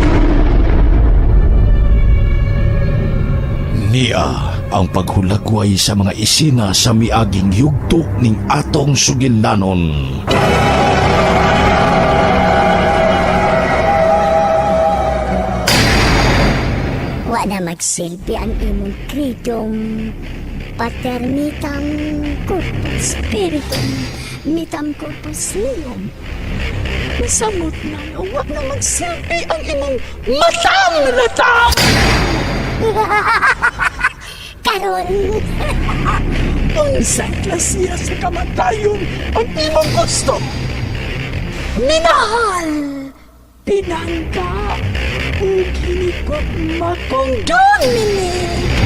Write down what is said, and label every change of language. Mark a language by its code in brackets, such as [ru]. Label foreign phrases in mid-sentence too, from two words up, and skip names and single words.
[ceb] Niya ang paghulagway sa mga isina sa miaging yugto ning atong sugilanon. wala magsilbi ang imong kridong. [la] Pater mitam corpus spiritum, mitam corpus meum. [ceb] Masamot na nga, wag na magsilbi ang imong matam na tam! Karon, Unsang klasiya sa kamatayon ang imong gusto? Minahal, pinangga, o ginigugma kong Dominic.